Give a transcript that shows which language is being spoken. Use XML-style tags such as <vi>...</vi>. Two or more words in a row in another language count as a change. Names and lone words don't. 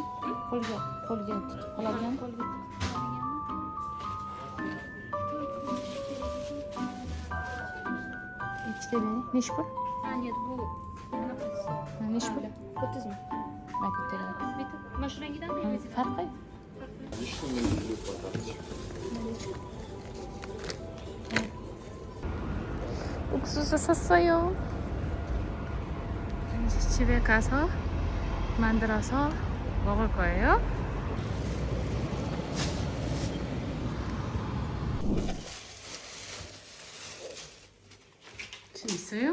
<uz>Qo'lga tutib qoladigan. Ikkita bering. Nechi pul? Нет, bu bunaqasi. Nechi pul? 30 ming. Ben ko'taraman. Bitta mana shu rangidami? Farqi?</uz> <ko>옥수수 샀어요. 이제 집에 가서 만들어서 먹을 거예요. 재밌어요?</ko>